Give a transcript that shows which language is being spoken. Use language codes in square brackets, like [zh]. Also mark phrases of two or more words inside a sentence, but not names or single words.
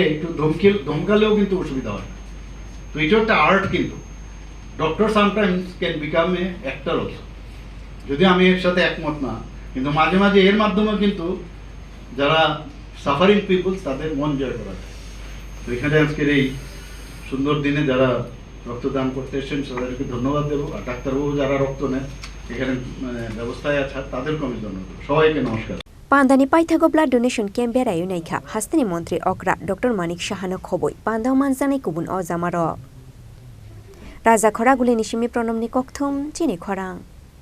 [bn] একটু ধমকালেও কিন্তু অসুবিধা হয় তো এটা একটা আর্ট কিন্তু [en] doctor sometimes can become a actor also [bn] যদি আমি এর সাথে একমত না কিন্তু মাঝে মাঝে এর মাধ্যমে কিন্তু যারা [en] suffering peoples [bn] তাদের মন জয় করা যায় তো এখানে আজকের এই সুন্দর দিনে যারা রক্তদান করতে এসেছেন তাদেরকে ধন্যবাদ দেবো আর ডাক্তারবাবু যারা রক্ত নেন এখানে ব্যবস্থায় আছে তাদেরকে আমি ধন্যবাদ দেবো সবাইকে নমস্কার [trp] Pandani paithago blood donation camp berayu naikha hasteni montri okra Dr. Manik Sahano khoboi Panda manjani kubun o jamaro Raja Khora gule nishimi pronomni kokthum Chini Khorang